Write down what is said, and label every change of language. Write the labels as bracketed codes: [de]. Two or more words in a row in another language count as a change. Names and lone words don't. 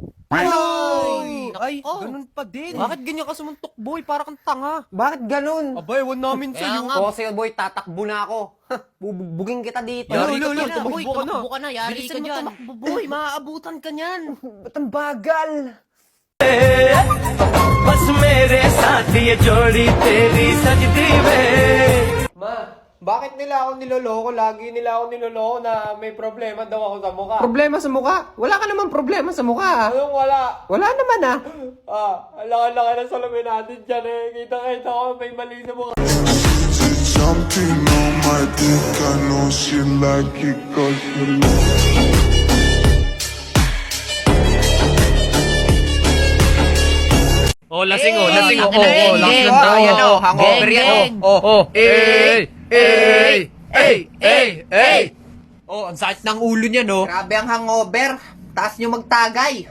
[tl] Ay, ganun pa din. Bakit ganyan ka sumuntok, boy? Para kang tanga. Bakit ganun? Abay, ewan namin sa'yo. Oo, sa'yo, boy, tatakbo na ako. Bubugbugin kita dito. Yari ka dyan, boy, tumakbo ka na. tumakbo ka na. Yari ka dyan. Tumakbo, boy. Maaabutan ka niyan. Ba't ang bagal? [hi] बस मेरे साथ ये जोड़ी तेरी सजती वे। [tl] Ma, bakit nila ako niloloko? Lagi nila ako niloloko na may problema daw ako sa mukha. Problema sa mukha? Wala ka naman problema sa mukha. Anong wala? Wala naman ah. Alaka-laka na salamin natin dyan eh. Kita-kita ko may mali sa mukha. [en] Jumping on my dick, I know she like it 'cause you know. [tl] Oh, lasing oh. Lasing oh. Lasing tayo no. Hangover yan. Oh, ang sakit ng ulo niya, no? Grabe ang hangover. Taas nyo magtagay.